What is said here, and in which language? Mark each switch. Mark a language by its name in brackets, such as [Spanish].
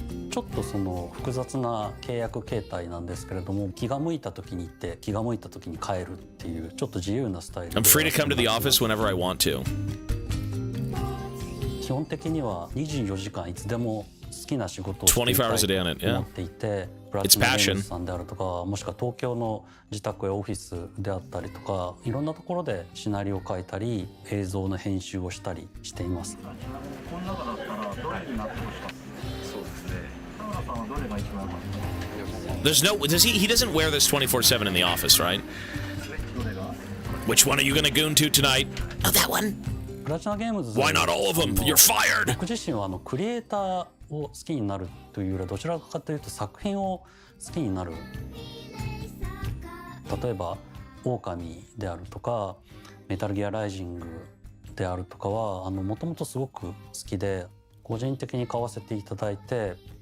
[Japanese] ちょっとその複雑な契約形態なんですけれども、気が向いた時に行って気が向いた時に帰るっていうちょっと自由なスタイルで。 [English] I'm free to come to the office whenever I want to. [Japanese] 基本的には24時間いつでも好きな仕事をしていたいと思っていて、プラチナゲームズさんであるとか、もしくは東京の自宅やオフィスであったりとか、いろんなところでシナリオを書いたり、映像の編集をしたりしています。この中だったらどれになってほしかった？そうですね。 [English] There's no. He doesn't wear this 24/7 in the office, right? Which one are you gonna goon to tonight? Oh, that one. Why not all of them? You're fired. [Japanese] 僕自身はクリエイターを好きになるというよりはどちらかというと作品を好きになる。例えば狼であるとかメタルギアライジングであるとかはもともとすごく好きで個人的に買わせていただいて。